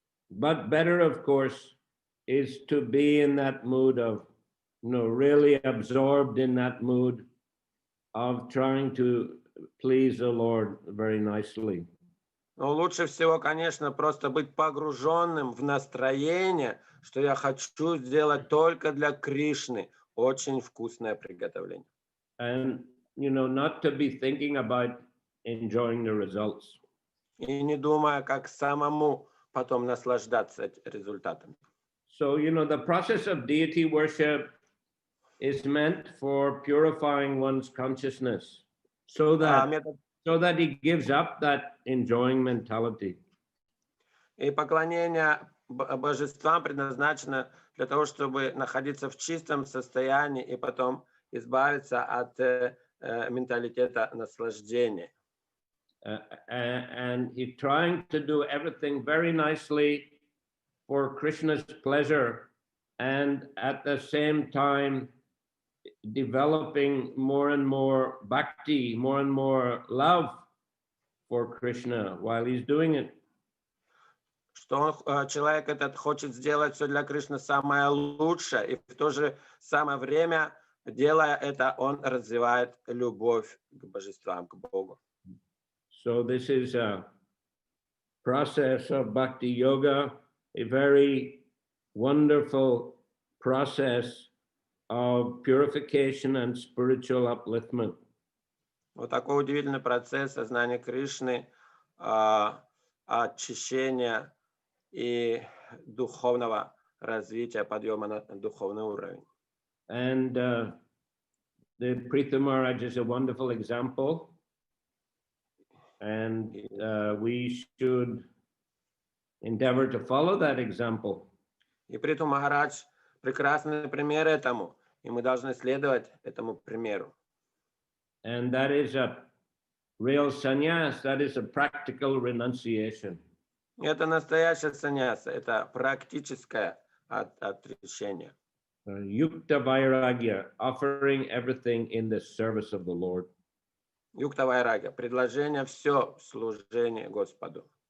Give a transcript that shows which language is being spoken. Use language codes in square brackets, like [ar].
[en] But better, of course, is to be in that mood of, really absorbed in that mood of trying to please the Lord very nicely. [ru] Но лучше всего, конечно, просто быть погруженным в настроение, что я хочу сделать только для Кришны очень вкусное приготовление. [en] And, not to be thinking about enjoying the results. [ru] И не думая, как самому потом наслаждаться результатами. [en] So, the process of deity worship is meant for purifying one's consciousness so that he gives up that enjoying mentality. [ru] И поклонение божествам предназначено для того, чтобы находиться в чистом состоянии и потом избавиться от менталитета наслаждения. [en] And he's trying to do everything very nicely for Krishna's pleasure, and at the same time developing more and more bhakti, more and more love for Krishna while he's doing it. [ru] Что человек этот хочет сделать все для Кришны самое лучшее, и в то же самое время, делая это, он развивает любовь к божествам, к Богу. [en] So this is a process of bhakti yoga, a very wonderful process of purification and spiritual upliftment. [ru] Вот такой удивительный процесс сознания Кришны, очищения и духовного развития, подъема на духовный уровень. [en] And the Pritha Maharaj is a wonderful example. And we should endeavor to follow that example. [ru] И Притху Махарадж прекрасный пример этому, и мы должны следовать этому примеру. [en] And that is a real sannyas, that is a practical renunciation. [ru] Это настоящее саньяса, это практическое отречение. [en] Yukta vairagya, offering everything in the service of the Lord. [ru] Юкта вайрагья, предложение все в служении Господу.